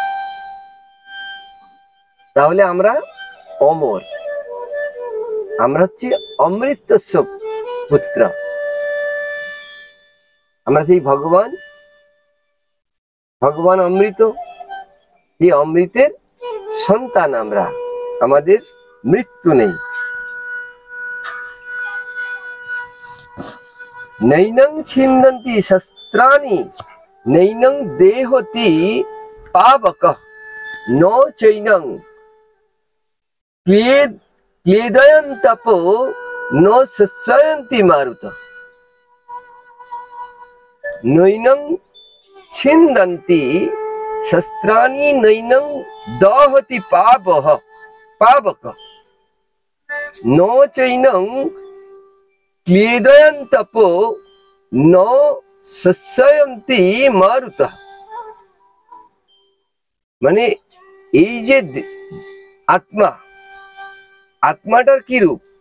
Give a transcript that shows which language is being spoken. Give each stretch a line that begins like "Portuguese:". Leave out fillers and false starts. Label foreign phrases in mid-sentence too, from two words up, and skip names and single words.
Bangla: তাহলে আমরা অমর, আমরা হচ্ছে
Sanskrit: অমৃতস্য পুত্র,
Bangla: আমরা সেই ভগবান অমৃত, সেই অমৃতের সন্তান আমরা, আমাদের মৃত্যু নেই।
Sanskrit: নৈনং ছিন্দন্তি শস্ত্রাণি নৈনং দেহতি পাবক ন চৈনং ক্লেদয়ন্তপো ন শস্যন্তি মারুত। নৈনং ছিন্দন্তি শস্ত্রাণি নৈনং দহতি পাবক ন চৈনং ক্লেদয়ন্তপো ন শস্যন্তি মারুত।
Bangla: মানে এই যে আত্মা, আত্মাটার কি রূপ?